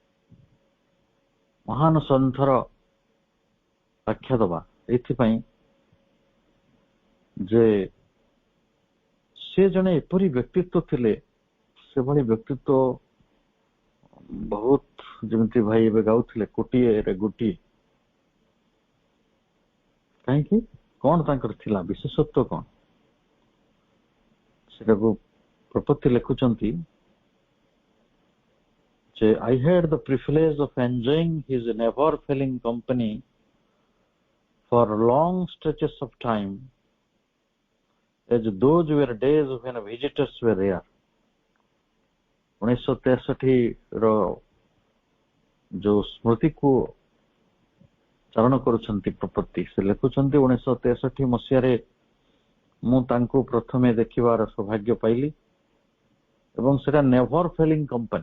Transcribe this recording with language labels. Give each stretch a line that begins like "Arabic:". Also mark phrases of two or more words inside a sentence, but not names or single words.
Odia: ମହାନ ସନ୍ଥର ଆଖ୍ୟା ଦେବା, ଏଥିପାଇଁ ଯେ ସେ ଜଣେ ଏପରି ବ୍ୟକ୍ତିତ୍ୱ ଥିଲେ, ସେଭଳି ବ୍ୟକ୍ତିତ୍ୱ ବହୁତ, ଯେମିତି ଭାଇ ଏବେ ଗାଉଥିଲେ କୋଟିଏରେ ଗୋଟିଏ। କାହିଁକି, କଣ ତାଙ୍କର ଥିଲା, ବିଶେଷତ୍ୱ କଣ, ସେଟାକୁ ପ୍ରପତ୍ତି ଲେଖୁଛନ୍ତି ଯେ
English: I had the privilege of enjoying his never failing company for long stretches of time, as those were days when visitors were rare.
Odia: 1963 ର ଯୋଉ ସ୍ମୃତିକୁ ଚାରଣ କରୁଛନ୍ତି ପ୍ରପତ୍ତି, ସେ ଲେଖୁଛନ୍ତି 1963 ମସିହାରେ ମୁଁ ତାଙ୍କୁ ପ୍ରଥମେ ଦେଖିବାର ସୌଭାଗ୍ୟ ପାଇଲି ଏବଂ ସେଟା
English: never failing company.